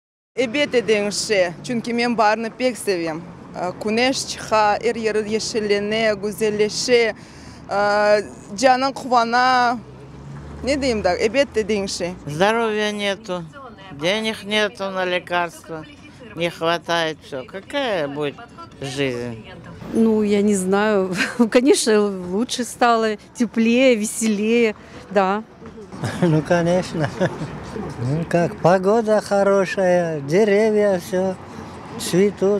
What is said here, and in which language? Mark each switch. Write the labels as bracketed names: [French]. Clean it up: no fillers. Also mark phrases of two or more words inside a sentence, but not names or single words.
[Tatar] Эбете деңше, чүнки мен барны пек sevем. Күнеш чыха, эр-ер ешелене, güzelleşe, canın кубана. Не дейм да, эбете деңше. [Russian] Здоровья нету, денег нету на лекарства, не хватает все. Какая будет жизнь? Ну, я не знаю. Конечно, лучше стало, теплее, веселее, да. Ну, конечно. Ну, как, погода хорошая, деревья, все цветут.